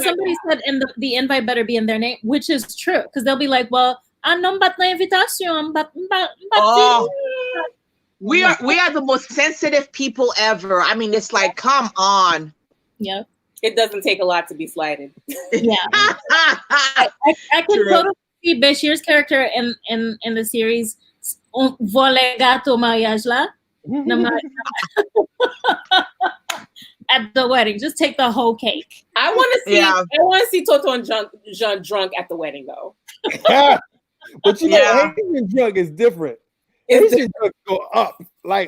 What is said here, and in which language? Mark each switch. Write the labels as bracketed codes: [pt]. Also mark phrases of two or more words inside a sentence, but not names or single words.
[en] Somebody said in the invite better be in their name, which is true, because they'll be like, well, invitation, we are the most sensitive people ever. I mean, it's like, come on. Yeah. It doesn't take a lot to be slighted. Yeah. I can totally see Bechir's character in the series. [ht] Vole gato mariage la. [en] At the wedding, just take the whole cake. I want to see Toto and Jean drunk at the wedding, though. But you know, Haitian drunk is different. Haitian drunk go up, like